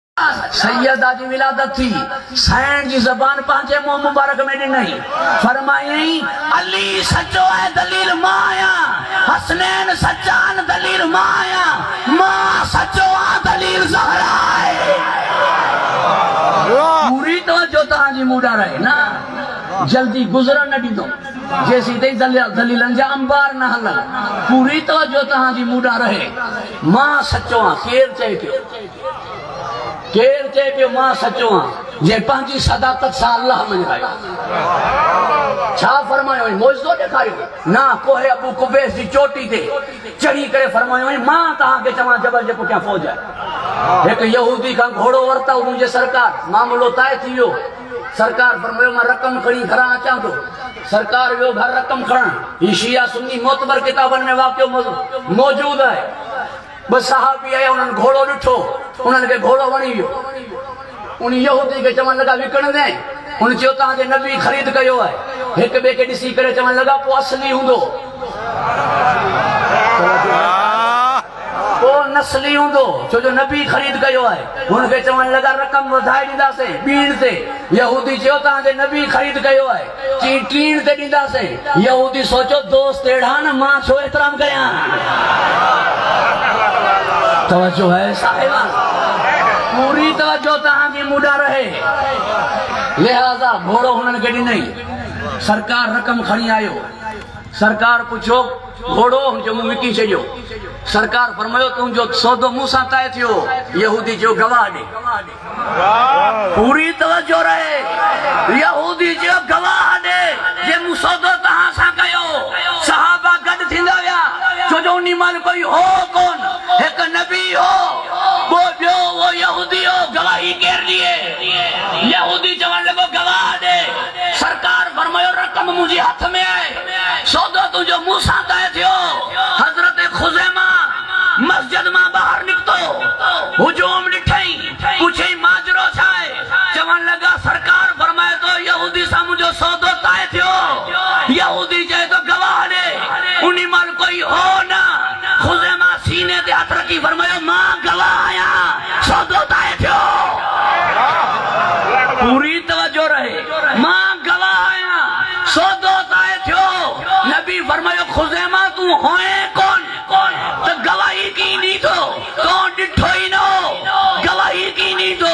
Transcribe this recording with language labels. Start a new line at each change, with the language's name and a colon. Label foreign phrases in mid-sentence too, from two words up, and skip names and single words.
Sindhi: सैयदा जी विलादत थी, सैन जी जबान पांचे मुंह मुबारक में नहीं फरमाई अली सचो है दलील माया, हसनैन सच्चान दलील माया, मां सचो आ दलील ज़हरा है। पूरी तवज्जो तहांजी मूडा रहे ना, जल्दी गुजरण न दीदो जैसी तई दलीलन जा अंबार न हलन। पूरी तवज्जो तहांजी मूडा रहे। मां सचो आ केर चए पियो, केर चए पियो मां सचो आ जे पंहिंजी सदाकत सां अल्लाह मञायो। छा फरमायो मौजो ॾेखारियो ना, कोहे अबू कुबैस जी चोटी ते चढ़ी करे फरमायो मां तहांखे चवां जबल जे पुठियां फौज आहे। हिकु यहूदी खां घोड़ो वरता मुंहिंजे सरकार, मामलो तय थी वियो। सरकार फरमायो मां रक़म खणी घरां अचां थो। सरकार वियो घर रक़म खणण। ही शिया सुन्नी मोतबर किताबनि में वाक़ियो मौजूद है। बस सहाबी आया, उन्हनि घोड़ो ॾिठो, उन्हनि खे घोड़ो वणी वियो। उन यहूदी खे चवण लॻा विकण दे। उन चयो तव्हांजे नबी ख़रीद कयो आहे। हिक ॿिए खे ॾिसी करे चवण लॻा पोइ असली हूंदो, पोइ नस्ली हूंदो, छो जो नबी ख़रीद कयो आहे। हुनखे चवण लॻा रक़म वधाए ॾींदासीं ॿीण ते। यहूदी चयो तव्हांजे नबी ख़रीद कयो आहे, चई टीण ते ॾींदासीं। यहूदी सोचो दोस्त अहिड़ा न, मां छो एतिराम कयां। तवज्जो है साहिबा, पूरी तवज्जो तहांजी मूडा रहे। लिहाजा घोड़ो हुननि खे ॾिनई। सरकार रक़म खणी आयो। सरकार पुछो घोड़ो, हुनजो मुंहुं विकी छॾियो। सरकार फरमायो तुंहिंजो सौदो मूं सां तय थियो। यहूदी जो गवाह ॾे। पूरी तवज्जो रहे। यहूदी जो गवाह ॾे जे मूं सौदो तहां सां कयो। सहाबा गॾु थींदा विया, छो जो उन महिल कोई हो कोन, हिकु नबी हो, वो ॿियो वो यहूदी हो। गवाही केरु ॾिए? यहूदी चवण लॻो गवाह ॾे। सरकार फरमायो रक़म मुंहिंजे हथ में आहे, सौदो तुंहिंजो मूं सां तय थियो। हज़रत खुज़ैमा मस्जिद मां ॿाहिरि निकितो, हुजूम ॾिठई, पुछई माजरो छा आहे? चवण लॻा सरकार फरमाए थो यहूदी सां मुंहिंजो सौदो तय थियो। यहूदी चए थो गवाह ॾे। उन महिल कोई हो न। खुज़ैमा सीने ते हथ रखी फरमायो मां गवाह आहियां, सौदो तय थियो। पूरी तवज्जो रहे। मां गवाह आहियां, सौदो तय थियो। नबी फरमायो खुज़ैमा तूं होए कोन त गवाही कीनी थो, तो ॾिठो ई न हो, गवाही कीनी थो।